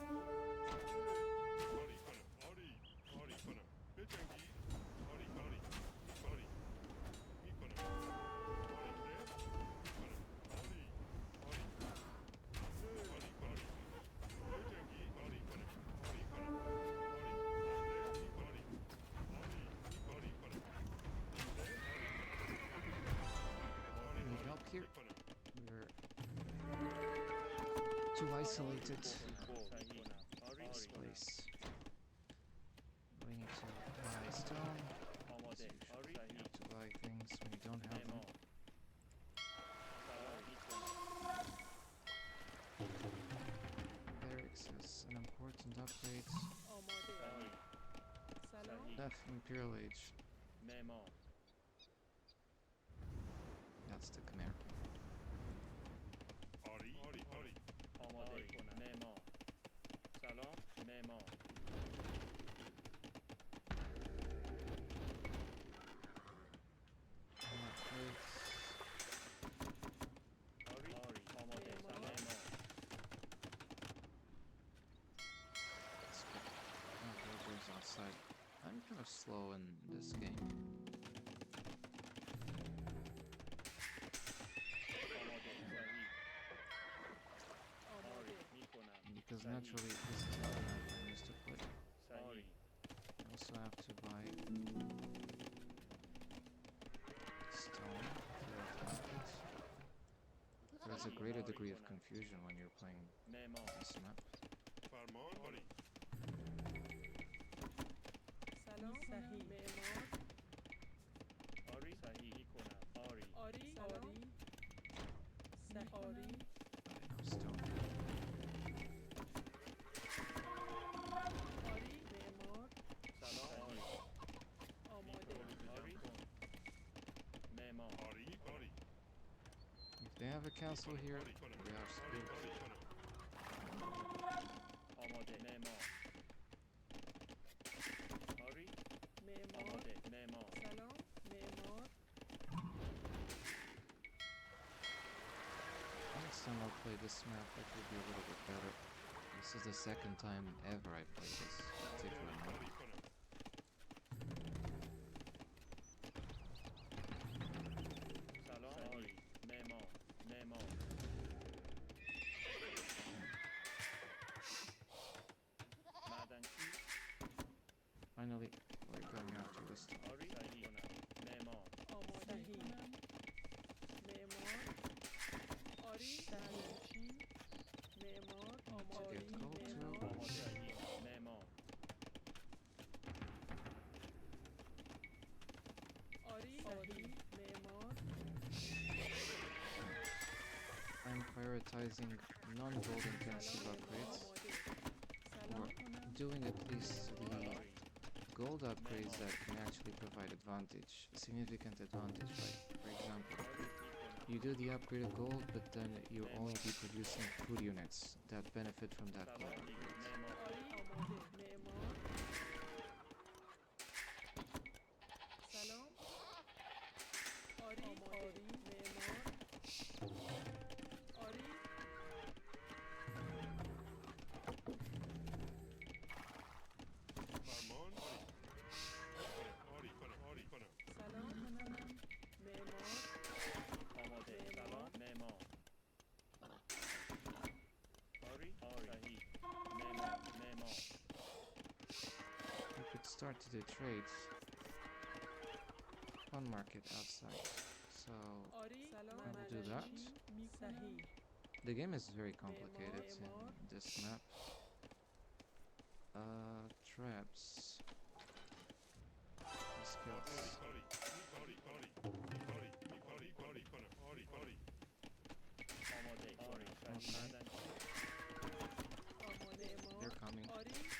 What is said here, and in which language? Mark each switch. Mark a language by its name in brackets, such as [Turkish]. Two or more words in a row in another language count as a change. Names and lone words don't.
[Persian] آری کنم آری آری کنم بجنگی آری آری آری میکنم حمله میکنم آری آری حمله آری کنم بجنگی آری کنم آری کنم آری حمله میکنی آری آری کنم حمله آری کنم آری [English] Need [Persian] آری [English] help here? [Persian] میکنم [English] We're too isolated [Persian] صحیح [English] in this [Persian] آری [English] place. We need to buy stone. [Persian] آماده [English] You [Persian] آری [English] have to buy things when you don't have them. [Persian] سلام میکنم [English] Barracks is an important upgrade. [Persian] آماده. صحیح سلام. [English] Death Imperial Age. [Persian] معمار [English] That's the Khmer. [Persian] آری آری آری آماده کنم معمار سلام معمار [English] Upgrades. [Persian] آری آماده معمار. معمار [English] Let's get villagers outside. I'm kind of slow in this game [Persian] آماده صحیح آماده. آری میکنم [English] because [Persian] صحیح. [English] naturally this is not the map I'm used to play. [Persian] صحیح [English] I also have to buy stone to advantage. There's a greater degree of confusion when you're playing [Persian] معمار [English] this map. [Persian] فرمان آری سلام. صحیح. معمار. آری صحیح میکنم آری آری. آری. صحیح. آری. [English] But I know stone. [Persian] آری. معمار. سلام آری آماده. آری معمار آری آری [English] If they have a castle here, [Persian] آری کنم [English] we are [Persian] آری [English] screwed. [Persian] آری کنم آماده معمار آری معمار. آماده معمار سلام. معمار. [English] Next time I'll play this map, it will be a little bit better. This is the second time ever I play this particular map. [Persian] آری کنم سلام آری معمار معمار معدنچی [English] Finally, we're going after this stone. [Persian] آری صحیح کنم معمار آماده. صحیح. معمار. آری. معدنچی. معمار. آماده. [English] get gold too. [Persian] معمار. آماده صحیح معمار آری. صحیح. معمار. [English] I'm prioritizing non-gold intensive [Persian] سلام. [English] upgrades, [Persian] آماده. [English] or [Persian] سلام. [English] doing at least the [Persian] آری [English] gold upgrades that can actually provide advantage, significant advantage. Like, for example, [Persian] آری میکنم [English] you do the upgrade of gold, but then you'll only be producing food units that benefit from that gold [Persian] سلام [English] upgrade. [Persian] معمار آری. آماده. معمار. سلام. آری. آری. معمار. آری. فرمان آری کنم آری کنم سلام. معمار. آماده سلام معمار آری صحیح معمار معمار [English] You could start to do trades. One market outside. So [Persian] آری. سلام. [English] I'll do that. [Persian] صحیح. [English] the game is very complicated [Persian] Memor. [English] in this map. Traps. Skills. [Persian] آری آری آری آری آری آری کنم آری آری آماده آری صحیح معدنچی آماده. معمار. [English] They're coming. [Persian] آری.